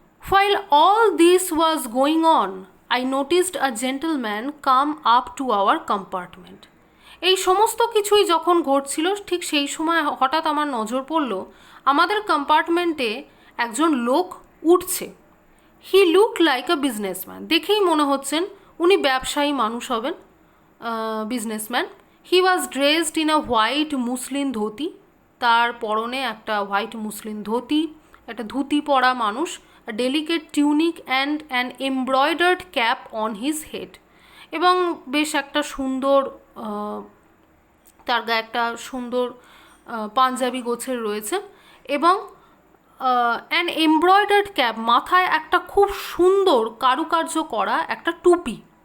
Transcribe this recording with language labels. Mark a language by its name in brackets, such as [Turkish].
[English] While all this was going on, I noticed a gentleman come up to our compartment. [Bangla] এই সমস্ত কিছুই যখন ঘটছিল ঠিক সেই সময় হঠাৎ আমার নজর পড়ল আমাদের কম্পার্টমেন্টে একজন লোক উঠছে। [English] He look like a businessman. [Bangla] দেখেই মনে হচ্ছেন উনি ব্যবসায়ী মানুষ হবেন, businessman. [English] He was dressed in a white muslin dhoti. [Bangla] তার পরনে একটা হোয়াইট মুসলিন ধুতি, একটা ধুতি পরা মানুষ। [English] a delicate tunic and an embroidered cap on his head. [Bangla] এবং বেশ একটা সুন্দর তার গায়ে একটা সুন্দর পাঞ্জাবি গোছের রয়েছে এবং [English] an embroidered cap, [Bangla] মাথায় একটা খুব সুন্দর কারুকার্য করা একটা টুপি।